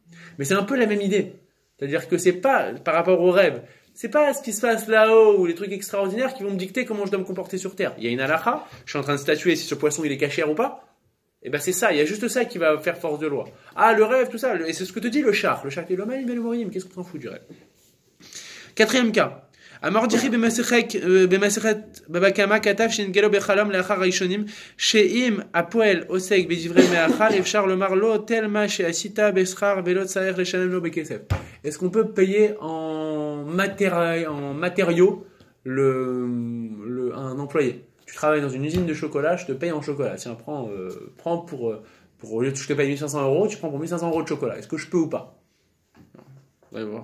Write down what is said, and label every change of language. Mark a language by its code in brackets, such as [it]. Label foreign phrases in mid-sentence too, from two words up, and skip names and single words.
[fr] Mais c'est un peu la même idée. C'est-à-dire que c'est pas, par rapport au rêve, c'est pas ce qui se passe là-haut ou les trucs extraordinaires qui vont me dicter comment je dois me comporter sur terre. Il y a une halakha, je suis en train de statuer si ce poisson il est cachère ou pas, et ben c'est ça, il y a juste ça qui va faire force de loi. Ah, le rêve, tout ça, et c'est ce que te dit le Char. Le Char dit, le Malim et le Morim, qu'est-ce qu'on s'en fout du rêve? Quatrième cas. [he] המרדיחי במסכת בבא קמא כתב שנתגלה בחלום לאחר הראשונים שאם הפועל עוסק בדברי מאכל אפשר לומר לו tel מה שעשית בשכר ולא צריך לשלם לו בכסף. [fr] Est-ce qu'on peut payer en matériaux un employé? Tu travailles dans une usine de chocolat, je te paye en chocolat. Tiens, prends pour au lieu de je te paye 1500 euros, tu prends pour 1500 euros de chocolat. Est-ce que je peux ou pas? On va voir.